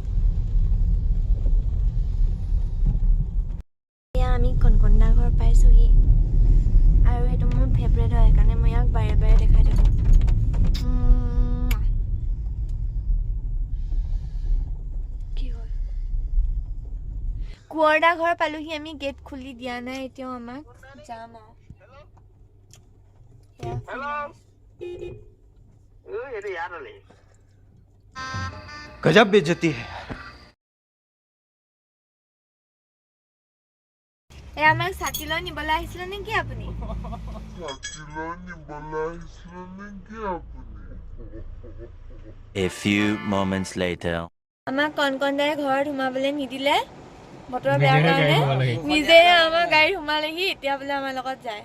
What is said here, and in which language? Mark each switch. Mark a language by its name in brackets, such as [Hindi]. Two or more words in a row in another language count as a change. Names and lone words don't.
[Assamese] এতিয়া আমি কনকনদা ঘৰ পাইছোহি আৰু সেইটো মোৰ ফেভৰেট হয়, সেইকাৰণে মই ইয়াক বাৰে বাৰে দেখাই থাকোঁ। কি হ'ল, কোঁৱৰদা ঘৰ পালোহি আমি, গেট খুলি দিয়া নাই এতিয়াও আমাক, যাম আৰু। [Hindi] गजब बेइज्जती है। [Assamese] আমাক ছাতিলৈ নিবলৈ আহিছিলে নেকি আপুনি? [English] A few moments later. [Assamese] আমাক কনকনদাই ঘৰত সোমাবলৈ নিদিলে, বতৰ বেয়া কাৰণে। নিজে আমাৰ গাড়ীত সোমালেহি, এতিয়া বোলে আমাৰ লগত যায়।